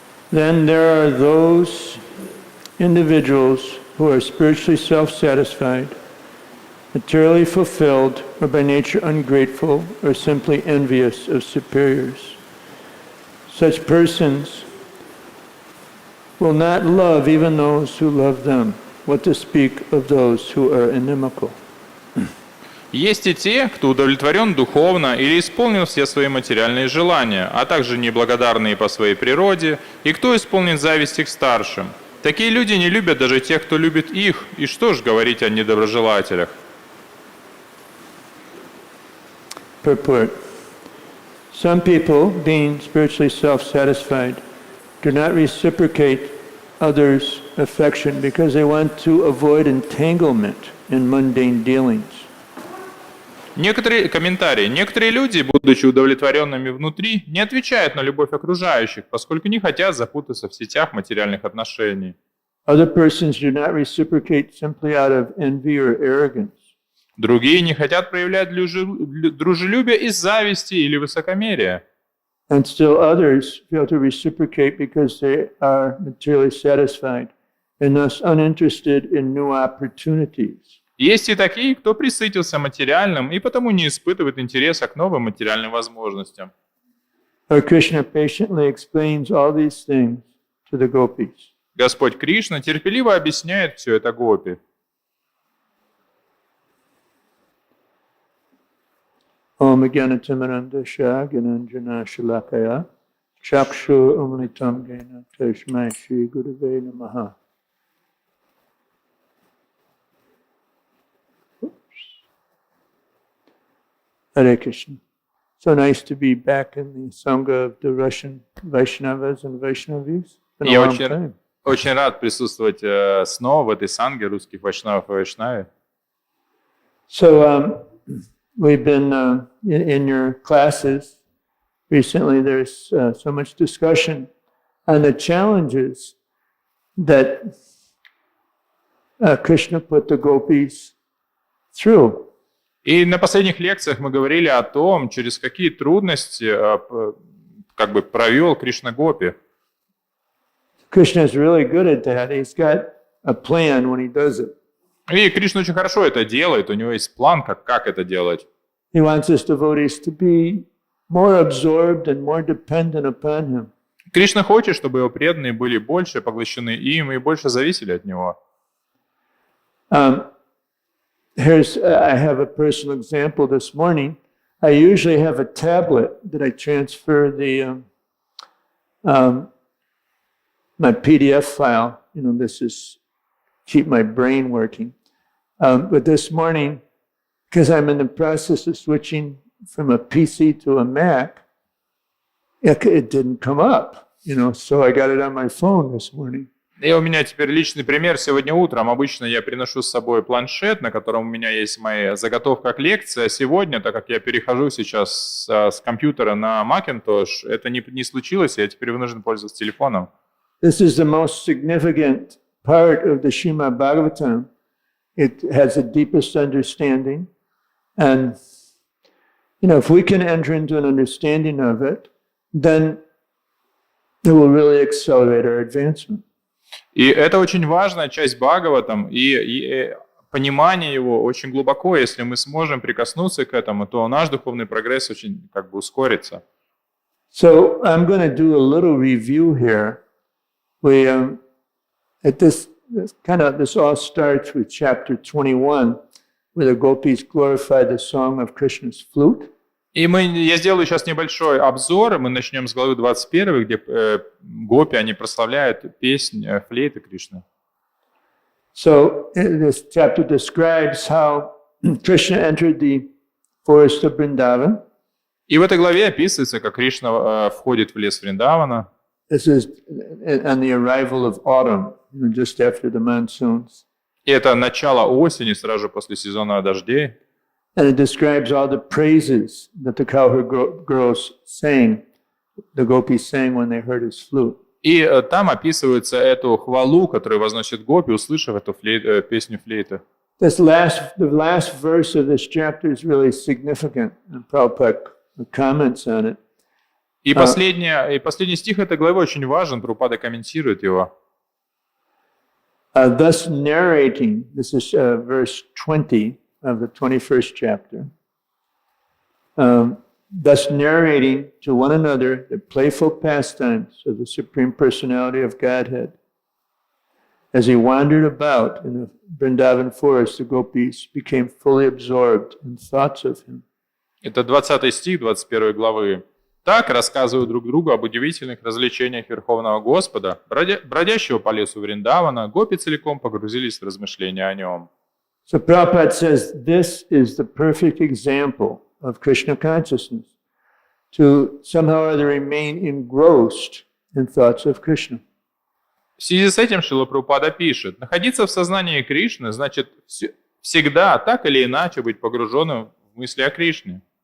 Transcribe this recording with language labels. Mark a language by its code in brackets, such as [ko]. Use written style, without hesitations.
[en] Then there are those individuals who are spiritually self-satisfied, materially fulfilled, or by nature ungrateful, or simply envious of superiors. Such persons will not love even those who love them. What to speak of those who are inimical? [ru] Есть и те, кто удовлетворен духовно или исполнил все свои материальные желания, а также неблагодарные по своей природе, и кто исполнен зависти к старшим. Такие люди не любят даже тех, кто любит их, и что ж говорить о недоброжелателях. [en] Purport. Some people, being spiritually self-satisfied, do not reciprocate others' affection because they want to avoid entanglement in mundane dealings. [ru] Некоторые комментарии. Некоторые люди, будучи удовлетворенными внутри, не отвечают на любовь окружающих, поскольку не хотят запутаться в сетях материальных отношений. [en] Other persons do not reciprocate simply out of envy or arrogance. [ru] Другие не хотят проявлять дружелюбие из зависти или высокомерия. [en] And still others fail to reciprocate because they are materially satisfied and thus uninterested in new opportunities. [ru] Есть и такие, кто присытился материальным и потому не испытывает интереса к новым материальным возможностям. [en] Lord Krishna patiently explains all these things to the gopis. [ru] Господь Кришна терпеливо объясняет все это гопи. [sa] Om Jnanatimirandasya Gyananjana Shalakaya Chakshu Umlitam Gena Tashmai Shri Gurave Namaha. Hare Krishna. [en] So nice to be back in the Sangha of the Russian Vaishnavas and Vaishnavis. Been a [ru] Я [en] long time. [ru] очень рад присутствовать снова в этой санге русских вайшнавов и вайшнави. [en] So we've been in your classes recently. There's so much discussion on the challenges that Krishna put the gopis through. [ru] И на последних лекциях мы говорили о том, через какие трудности как бы провел Кришна Гопи. [en] Krishna is really good at that. He's got a plan when he does it. [ru] И Кришна очень хорошо это делает, у него есть план, как это делать. [en] He wants his devotees to be more absorbed and more dependent upon him. [ru] Кришна хочет, чтобы его преданные были больше поглощены им и больше зависели от него. [en] I have a personal example this morning. I usually have a tablet that I transfer the my PDF file. You know, this is keep my brain working. But this morning, because I'm in the process of switching from a PC to a Mac, it didn't come up. You know, so I got it on my phone this morning. [ru] И у меня теперь личный пример. Сегодня утром обычно я приношу с собой планшет, на котором у меня есть моя заготовка к лекции. А сегодня, так как я перехожу сейчас с компьютера на Macintosh, это не случилось, я теперь вынужден пользоваться телефоном. [en] This is the most significant part of the Srimad Bhagavatam. It has the deepest understanding. And, if we can enter into an understanding of it, then it will really accelerate our advancement. [ru] И это очень важная часть Бхагаватам, и понимание его очень глубоко. Если мы сможем прикоснуться к этому, то наш духовный прогресс очень ускорится. [en] So I'm going to do a little review here. We this all starts with chapter 21, where the gopis glorify the song of Krishna's flute. [ru] И я сделаю сейчас небольшой обзор, и мы начнем с главы 21, где гопи, они прославляют песнь флейты Кришны. [en] So this chapter describes how Krishna entered the forest of Vrindavan. [ru] И в этой главе описывается, как Кришна входит в лес Вриндавана. [en] This is on the arrival of autumn, just after the monsoons. [ru] И это начало осени, сразу после сезона дождей. [en] And it describes all the praises that the cowherd girls sang, the gopis sang when they heard his flute. [ru] И там описывается эту хвалу, которую возносит гопи, услышав эту песню флейты. [en] The last verse of this chapter is really significant, and Prabhupada comments on it. [ru] И последний стих этой главы очень важен, Прабхупада комментирует его. [en] Thus narrating, this is verse 20 of the 21st chapter, thus narrating to one another the playful pastimes of the Supreme Personality of Godhead. As he wandered about in the Vrindavan forest, the gopis became fully absorbed in thoughts of him. [ru] Это 20 стих 21 главы. Так рассказывают друг другу об удивительных развлечениях Верховного Господа, бродящего по лесу Вриндавана, гопи целиком погрузились в размышления о нем. [en] So Prabhupada says this is the perfect example of Krishna consciousness, to somehow or other remain engrossed in thoughts of Krishna. [ru] В связи с этим Шрила Прабхупада пишет: находиться в сознании Кришны значит всегда так или иначе быть погруженным в мысли о Кришне.